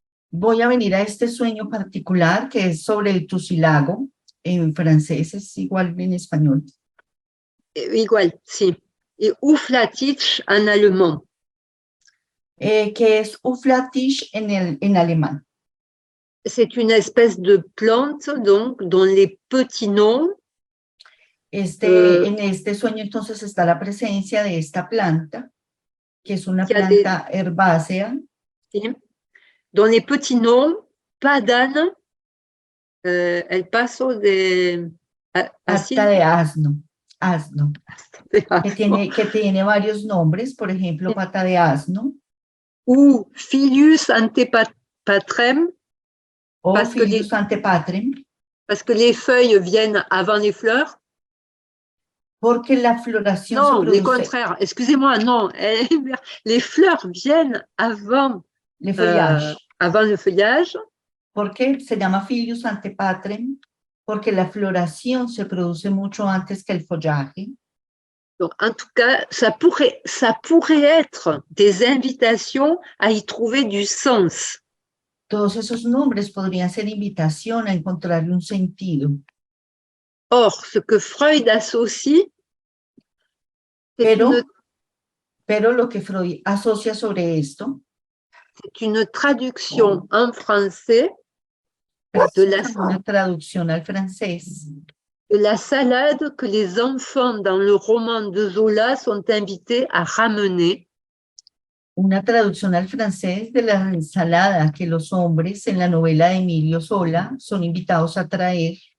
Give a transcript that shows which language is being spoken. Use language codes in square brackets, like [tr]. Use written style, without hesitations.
[es] Voy a venir a este sueño particular que es sobre el tusilago. En francés es igual en español. Igual, sí. [fr] Et Uflatitsch en allemand. [es] Que es Uflatitsch en alemán. [fr] C'est une espèce de plante, donc, dont les petits noms. [es] En este sueño, entonces, está la presencia de esta planta, que es una planta herbácea. [fr] Sí, dont les petits noms, pas d'âne, [es] el paso de... Hasta de asno. Que tiene varios nombres, por ejemplo, pata de asno. [fr] Ou Filius antepatrem. [es] O Filius antepatrem. [fr] Parce que les feuilles viennent avant les fleurs. [es] Porque la floración [fr] non, le contraire. Excusez-moi, non. Les fleurs viennent avant le feuillage. Avant le feuillage. [es] Porque se llama Filius antepatrem, porque la floración se produce mucho antes que el follaje. [fr] Donc, en tout cas, ça pourrait être des invitations à y trouver du sens. [es] Todos esos nombres podrían ser invitación a encontrarle un sentido. [fr] Or, ce que Freud associe, c'est [es] Pero lo que Freud asocia sobre esto [fr] c'est une traduction en français [es] una traducción al francés [fr] de la salade que les enfants dans le roman de Zola sont invités à ramener. [es] Una traducción al francés de la ensalada que los hombres en la novela de Emilio Zola son invitados a traer.